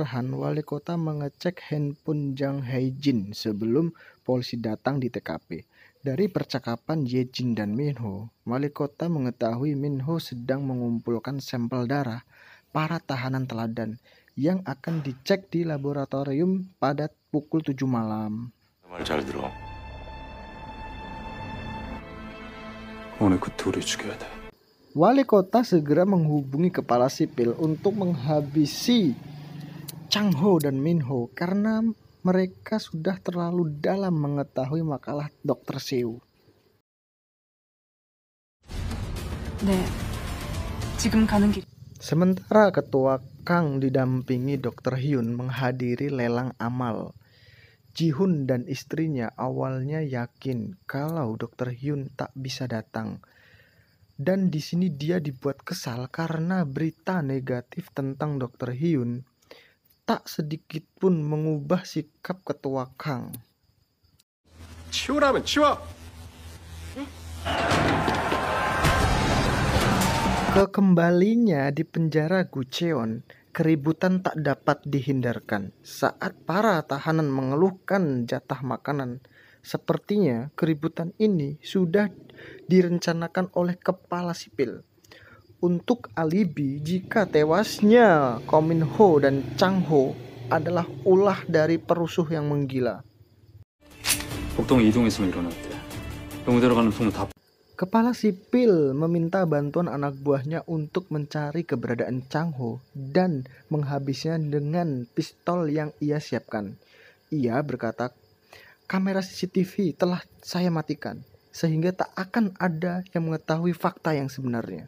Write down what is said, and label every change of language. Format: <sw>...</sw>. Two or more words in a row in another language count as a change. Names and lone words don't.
<id>Han, wali kota mengecek handphone Jang Hae-jin sebelum polisi datang di TKP. Dari percakapan Ye-jin dan Min Ho, wali kota mengetahui Min Ho sedang mengumpulkan sampel darah para tahanan teladan yang akan dicek di laboratorium pada pukul 7 malam.</id> <ko>말 잘 들어. 오늘 그 둘이 죽여야 돼.</ko> <id>Wali kota segera menghubungi kepala sipil untuk menghabisi Chang Ho dan Min Ho karena mereka sudah terlalu dalam mengetahui makalah Dr. Seo.</id> <ko>네, 지금 가는 길.</ko> <id>Sementara Ketua Kang didampingi Dr. Hyun menghadiri lelang amal. Ji-hun dan istrinya awalnya yakin kalau Dr. Hyun tak bisa datang. Dan di sini dia dibuat kesal karena berita negatif tentang Dr. Hyun tak sedikit pun mengubah sikap Ketua Kang.</id> <ko>치우라면 치워.</ko> <id>Kekembalinya di penjara Gucheon, keributan tak dapat dihindarkan. Saat para tahanan mengeluhkan jatah makanan, sepertinya keributan ini sudah direncanakan oleh kepala sipil untuk alibi jika tewasnya Ko Min Ho dan Chang Ho adalah ulah dari perusuh yang menggila.</id> <ko>복동에 이동했으면 일어났대. 병무대로 가는 통로 다.</ko> <id>Kepala sipil meminta bantuan anak buahnya untuk mencari keberadaan Chang Ho dan menghabisnya dengan pistol yang ia siapkan. Ia berkata, kamera CCTV telah saya matikan, sehingga tak akan ada yang mengetahui fakta yang sebenarnya.</id>